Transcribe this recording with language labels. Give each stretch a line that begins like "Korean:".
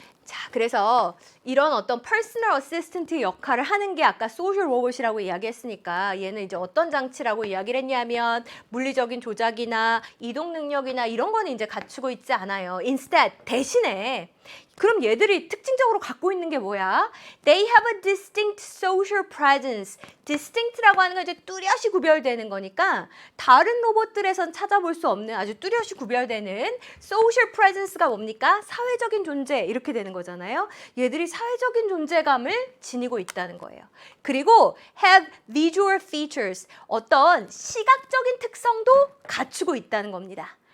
Korean: 자, 그래서 이런 어떤 퍼스널 어시스턴트 역할을 하는 게 아까 소셜 로봇이라고 이야기했으니까 얘는 이제 어떤 장치라고 이야기를 했냐면 물리적인 조작이나 이동 능력이나 이런 거는 이제 갖추고 있지 않아요. Instead, 대신에 그럼 얘들이 특징적으로 갖고 있는 게 뭐야?
English: They have a distinct social presence.
Korean: distinct라고 하는 건 이제 뚜렷이 구별되는 거니까 다른 로봇들에선 찾아볼 수 없는 아주 뚜렷이 구별되는
English: social presence
Korean: 가 뭡니까? 사회적인 존재 이렇게 되는 거잖아요. 얘들이 사회적인 존재감을 지니고 있다는 거예요. 그리고
English: have visual features,
Korean: 어떤 시각적인 특성도 갖추고 있다는 겁니다.